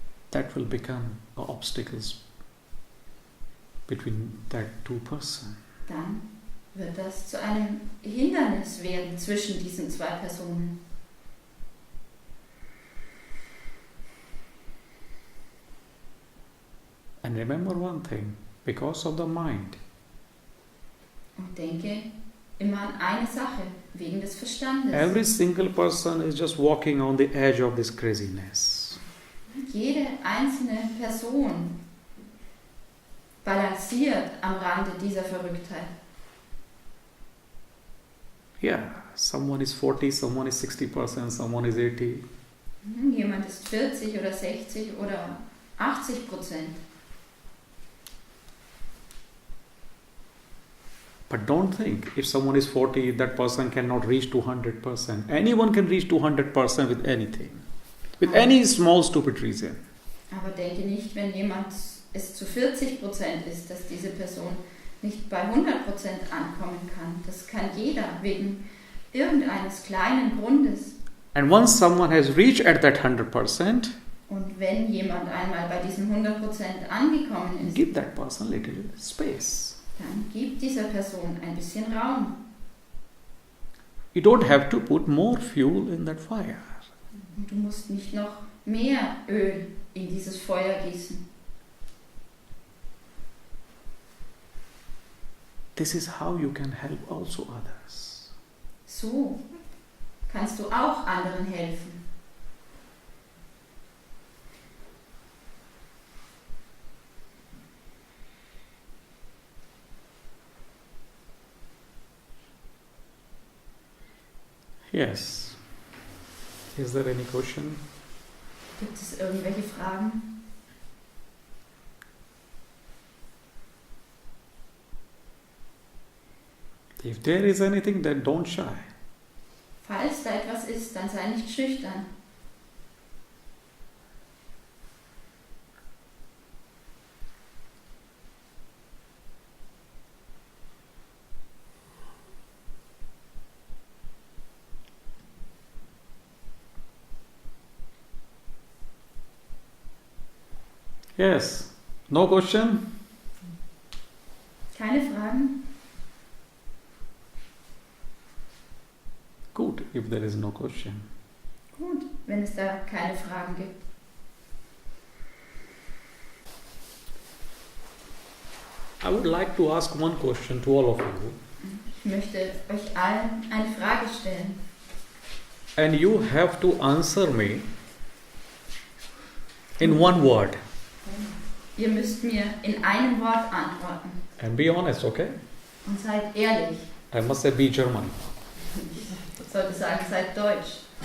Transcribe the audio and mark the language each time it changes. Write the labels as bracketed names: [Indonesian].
[English] that will become obstacles between that two persons. [German] dann wird das zu einem Hindernis werden zwischen diesen zwei Personen. [English] And remember one thing, because of the mind, [German] Und denke immer an eine Sache, wegen des Verstandes. [English] every single person is just walking on the edge of this craziness. [German] Jede einzelne Person balanciert am Rande dieser Verrücktheit. [English] Yeah, someone is 40, someone is 60%, someone is 80. [German] Jemand ist 40 oder 60 oder 80%. [English] But don't think if someone is 40, that person cannot reach 200%. Anyone can reach 200% with anything, with any small stupid reason. [German] Aber denke nicht, wenn jemand es zu 40% ist, dass diese Person nicht bei 100% ankommen kann. Das kann jeder wegen irgendeines kleinen Grundes. [English] And once someone has reached at that 100%, [German] Und wenn jemand einmal bei diesen 100% angekommen ist, [English] give that person little space. [German] dann gib dieser Person ein bisschen Raum. [English] You don't have to put more fuel in that fire. [German] Und du musst nicht noch mehr Öl in dieses Feuer gießen. [English] This is how you can help also others. [German] So kannst du auch anderen helfen. [English] Yes. Is there any question? [German] Gibt es irgendwelche Fragen? [English] If there is anything, then don't shy. [German] Falls da etwas ist, dann sei nicht schüchtern. [English] Yes. No question? [German] Keine Fragen? [English] Good, if there is no question. [German] Gut, wenn es da keine Fragen gibt. [English] I would like to ask one question to all of you. [German] Ich möchte euch allen eine Frage stellen. [English] And you have to answer me in one word. [German] Ihr müsst mir in einem Wort antworten. [English] And be honest, okay? [German] Und seid ehrlich. [English] I must say be German. [German] Ich sollte sagen, seid deutsch.